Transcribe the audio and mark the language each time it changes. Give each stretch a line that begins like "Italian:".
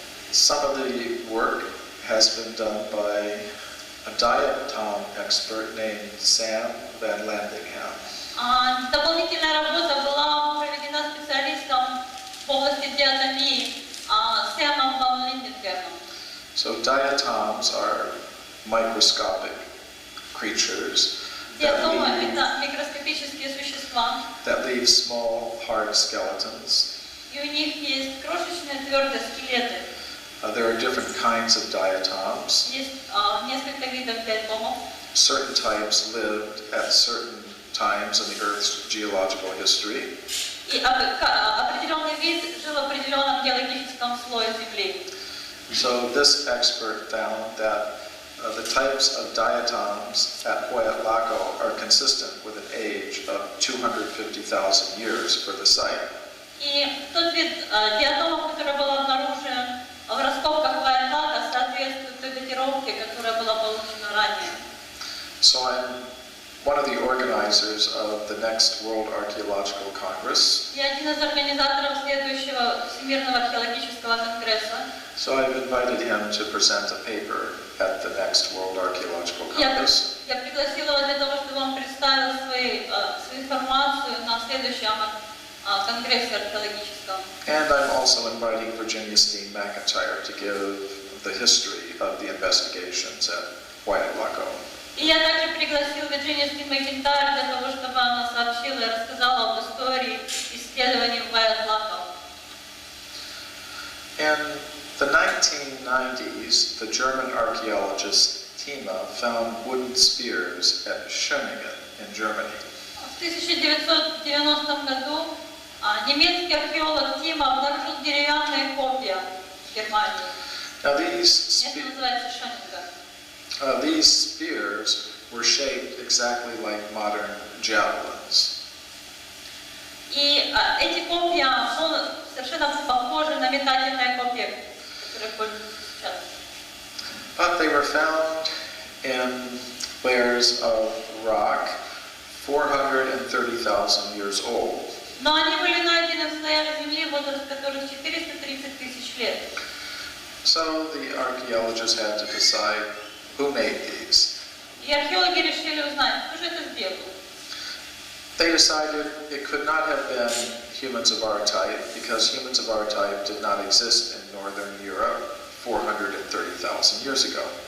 English: Some of the work has been done by a diatom expert named Sam Van Landingham.
Russian: Дополнительная работа была проведена специалистом в области диатомии Сэмом Ван Линденгемом.
English: So diatoms are microscopic creatures
Russian: Диатомы – это микроскопические существа,
English: that leave small hard skeletons.
Russian: и у них есть крошечные твердые скелеты.
English: There are different kinds of diatoms.
Russian: Есть несколько видов диатомов.
English: Certain types lived at certain times in the Earth's geological history.
Russian: И определенный вид жил в определенном геологическом слое Земли.
English: So this expert found that the types of diatoms at Huayatlaco are consistent with an age of 250,000 years for the site.
Russian: И тот вид диатомов, который был обнаружен в раскопках Хуайатlaco, соответствует той датировке, которая была получена ранее.
English: So I'm one of the organizers of the next World Archaeological Congress.
Russian: Я один из организаторов следующего Всемирного археологического конгресса.
English: So I've invited him to present a paper at the next World Archaeological Congress.
Russian: Я пригласила его для того, чтобы он представил свою информацию на следующем конгрессе археологическом.
English: And I'm also inviting Virginia Steen McIntyre to give the history of the investigations at Huayatlaco.
Russian: И я также пригласил Вирджинию Стин Макентайр для того, чтобы она сообщила и рассказала об истории исследований в Хуайатlaco.
English: In the 1990s, the German archaeologist Thema found wooden spears at Schöningen in Germany.
Russian: В 1990 году немецкий археолог Тима обнаружил деревянные копья в Германии.
English: Now
Russian: Место называется Шёнинга.
English: these spears were shaped exactly like modern javelins.
Russian: И эти копья совершенно похожи на метательные копья, которые пользуются сейчас.
English: But they were found in layers of rock 430,000 years old.
Russian: Но они были найдены в слоях земли, возраст которых 430 тысяч лет.
English: So the archaeologists had to decide who made these.
Russian: И археологи решили узнать, кто же это сделал.
English: They decided it could not have been humans of our type because humans of our type did not exist in northern Europe 430,000 years ago.